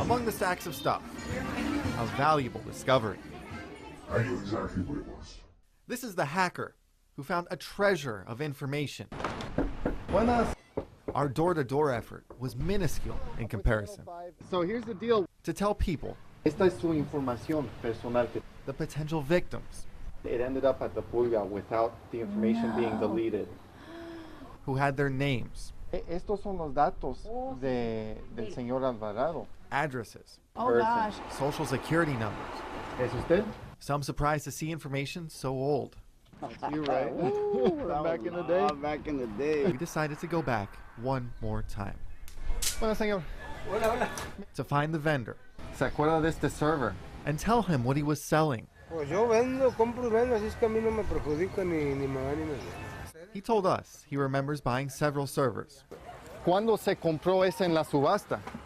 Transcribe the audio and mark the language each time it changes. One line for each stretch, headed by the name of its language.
English: Among the stacks of stuff, a valuable discovery. I knew exactly what it was. This is the hacker who found a treasure of information.
Spanish: Buenas.
English: Our door-to-door effort was minuscule in comparison. So here's the deal. To tell people,
Spanish: Esta es su información personal.
English: the potential victims, It ended up at the pulga without the information being deleted. who had their names,
Spanish: Estos son los datos del señor Alvarado.
English: addresses, Oh gosh. social security numbers.
Spanish: ¿Es usted?
English: Some surprised to see information so old. You right. Back in the day. Back in the day. We decided to go back one more time
Spanish: Buenas, señor.
English: to find the vendor
Spanish: ¿Se acuerda de este server?
English: and tell him what he was selling.
Spanish: Pues yo vendo, compro y vendo, así es que a mí no me perjudica ni me da ni me da.
English: He told us he remembers buying several servers.
Spanish: ¿Cuándo se compró ese en la subasta?